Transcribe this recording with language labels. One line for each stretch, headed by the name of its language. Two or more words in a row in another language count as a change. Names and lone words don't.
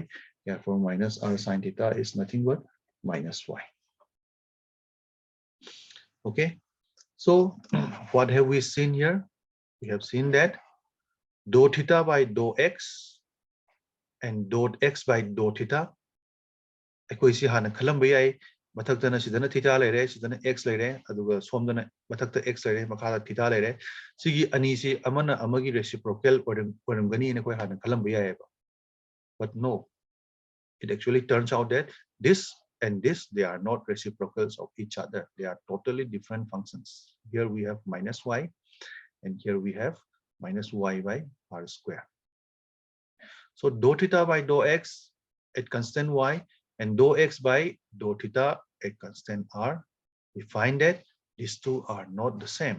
English: Therefore, minus r sine theta is nothing but minus y. Okay. So what have we seen here? We have seen that dou theta by dou x and dou x by dou theta.
Manipuri: Mathakta sidana theta lere, sidana x lere, aduga somdana mathakta x lere, makada theta lere. Sigi anisi amana amagi reciprocal gani ne koi hana kalambiya.
English: But no, it actually turns out that this and this, they are not reciprocals of each other. They are totally different functions. Here we have minus y, and here we have minus y by r square. So dou theta by dou x at constant y and dou x by dou theta at constant r, we find that these two are not the same.